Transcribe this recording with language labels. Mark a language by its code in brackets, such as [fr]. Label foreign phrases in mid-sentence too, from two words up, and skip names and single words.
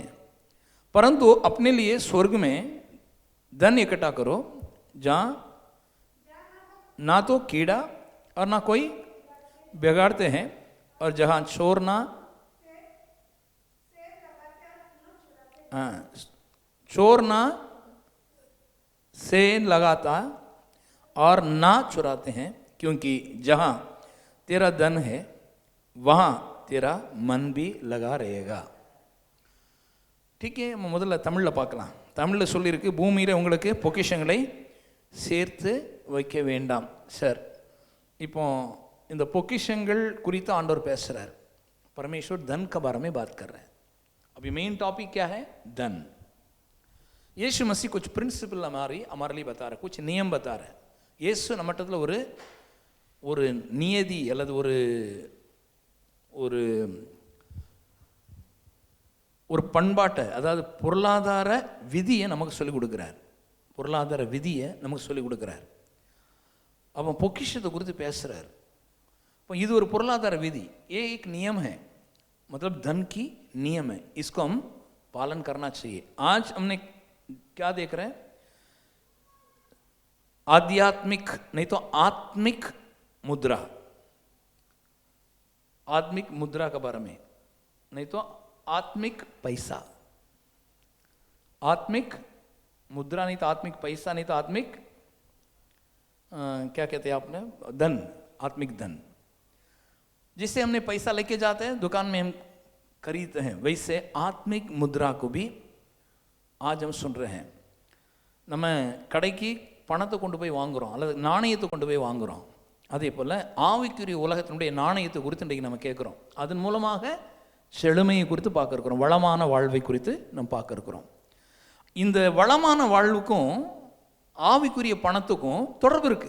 [hi] परंतु अपने लिए स्वर्ग में धन इकट्ठा करो, जहाँ ना तो कीड़ा और ना कोई बिगाड़ते हैं, और जहाँ चोर ना से लगाता और ना चुराते हैं, क्योंकि जहाँ तेरा धन है वहाँ तेरा मन भी लगा रहेगा. ठीक है, [ta] முதல்ல தமிழில் பார்க்கலாம். தமிழில் சொல்லியிருக்கு, பூமியில் உங்களுக்கு பொக்கிஷங்களை சேர்த்து வைக்க வேண்டாம். சார், இப்போ இந்த பொக்கிஷங்கள் குறித்து ஆண்டவர் பேசுகிறார். [hi] परमेश्वर धन के बारे में बात कर रहे हैं. अभी [en] main topic [hi] क्या है? धन. यीशु मसीह कुछ प्रिंसिपल हमारे लिए बता रहा है, कुछ नियम बता रहा है. [ta] यीशु நம்மட்டத்தில் ஒரு நியதி அல்லது ஒரு பண்பாட்டை, அதாவது பொருளாதார விதியை நமக்கு சொல்லிக் கொடுக்குறார். பொருளாதார விதியை நமக்கு சொல்லிக் கொடுக்குறார். அப்போ பொக்கிஷத்தை குறித்து பேசுகிறார். இப்போ இது ஒரு பொருளாதார [hi] विधि, ये एक नियम है, मतलब धन की नियम है, इसको हम पालन करना चाहिए. आज हमने क्या देख रहे हैं? आध्यात्मिक नहीं तो आत्मिक मुद्रा, आत्मिक मुद्रा के बारे में, नहीं तो आत्मिक पैसा. आत्मिक मुद्रा नहीं तो आत्मिक पैसा, नहीं तो आत्मिक क्या कहते हैं आपने, धन, आत्मिक धन. जिससे हमने पैसा लेके जाते हैं दुकान में हम खरीदते हैं, वैसे आत्मिक मुद्रा को भी आज हम सुन रहे हैं. [ta] நம்ம கடைக்கு பணத்தை கொண்டு போய் வாங்குகிறோம் அல்லது நாணயத்தை கொண்டு போய் வாங்குகிறோம். அதே போல் ஆவிக்குரிய உலகத்தினுடைய நாணயத்தை குறித்து இன்றைக்கு நம்ம கேட்குறோம். அதன் மூலமாக செழுமையை குறித்து பார்க்க இருக்கிறோம், வளமான வாழ்வை குறித்து நம்ம பார்க்க இருக்கிறோம். இந்த வளமான வாழ்வுக்கும் ஆவிக்குரிய பணத்துக்கும் தொடர்பு இருக்குது.